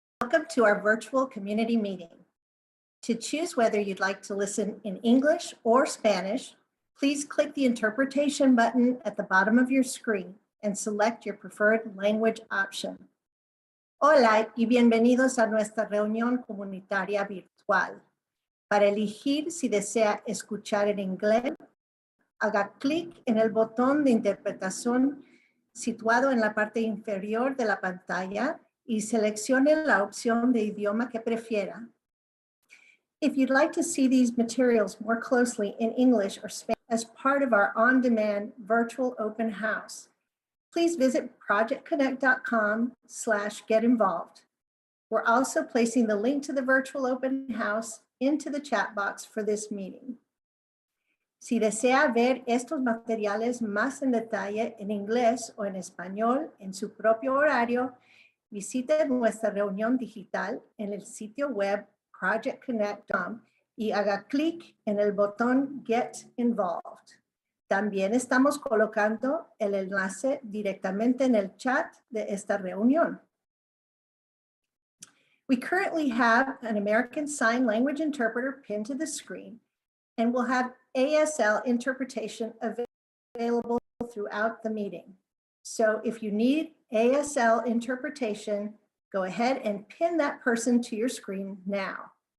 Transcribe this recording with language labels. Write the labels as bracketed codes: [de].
[en] Welcome to our virtual community meeting. To choose whether you'd like to listen in English or Spanish, please click the interpretation button at the bottom of your screen and select your preferred language option. [es] Hola y bienvenidos a nuestra reunión comunitaria virtual. Para elegir si desea escuchar en inglés, haga clic en el botón de interpretación situado en la parte inferior de la pantalla y seleccione la opción de idioma que prefiera. [en] If you'd like to see these materials more closely in English or Spanish as part of our on-demand virtual open house, please visit projectconnect.com/getinvolved. We're also placing the link to the virtual open house into the chat box for this meeting. [es] Si desea ver estos materiales más en detalle en inglés o en español en su propio horario, visite nuestra reunión digital en el sitio web projectconnect.com y haga clic en el botón Get Involved. También estamos colocando el enlace directamente en el chat de esta reunión. [en] We currently have an American Sign Language interpreter pinned to the screen, and we'll have ASL interpretation available throughout the meeting. So if you need ASL interpretation, go ahead and pin that person to your screen now.